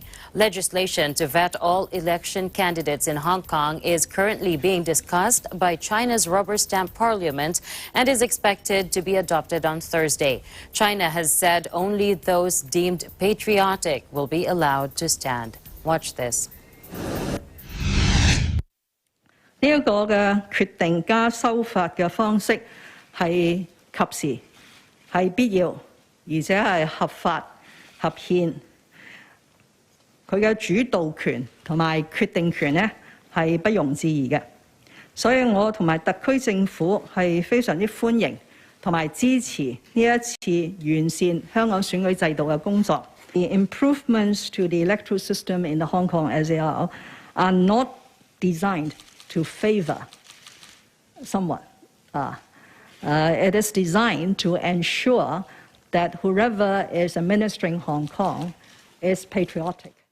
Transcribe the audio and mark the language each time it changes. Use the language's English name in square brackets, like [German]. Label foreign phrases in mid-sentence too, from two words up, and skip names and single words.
[English] Legislation to vet all election candidates in Hong Kong is currently being discussed by China's rubber stamp parliament and is expected to be adopted on Thursday. China has said only those deemed patriotic will be allowed to stand. Watch this. [Cantonese] 呢一個嘅決定加修法嘅方式係及時、係必要，而且係合法、合憲。佢嘅主導權同埋決定權呢係不容置疑嘅，所以我同埋特區政府係非常之歡迎同埋支持呢一次完善香港選舉制度嘅工作。 [English] The improvements to the electoral system in the Hong Kong SAR are not designed to favor someone. It is designed to ensure that whoever is administering Hong Kong is patriotic.